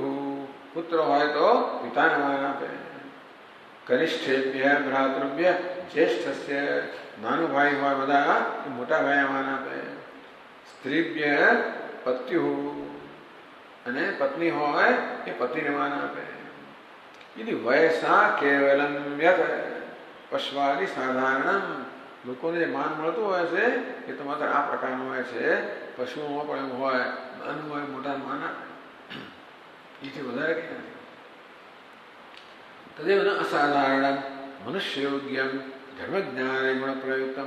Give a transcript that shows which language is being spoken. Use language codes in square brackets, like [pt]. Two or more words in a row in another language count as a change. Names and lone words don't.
[gu] પુત્ર હોય તો પિતાને માન આપે. [sa] કનિષ્ઠેભ્ય ભ્રાતૃભ્ય જ્યેષ્ઠસ્ય. [gu] નાનું ભાઈ હોય બધા મોટા ભાઈને માન આપે. [sa] સ્ત્રીભ્ય પત્યુઃ. [gu] અને પત્ની હોય એ પતિને માન આપે. [sa] यदि वयसा केवलम यत पश्वादि साधारण. [gu] લોકોને માન મળતું હોય છે એ તો માત્ર આ પ્રકારનું હોય છે. પશુઓમાં પણ એવું હોય, નાનું હોય મોટા માન આપે. એથી વધારે કંઈ નથી. [sa] તદેવ અસાધારણ મનુષ્ય યોગ્યમ ધર્મ જ્ઞાન ગુણ પ્રયુક્તમ.